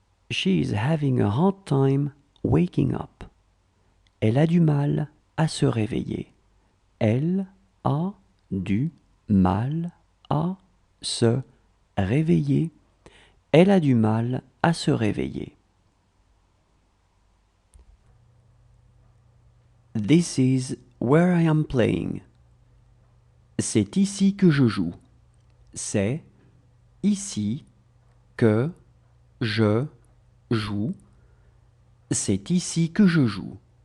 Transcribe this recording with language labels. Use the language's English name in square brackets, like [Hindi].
[English] She is having a hard time waking up. [French] Elle a du mal à se réveiller. Elle a du mal à se réveiller. Elle a du mal à se réveiller. [English] This is where I am playing. [French] C'est ici que je joue. C'est ici que je joue. C'est ici que je joue.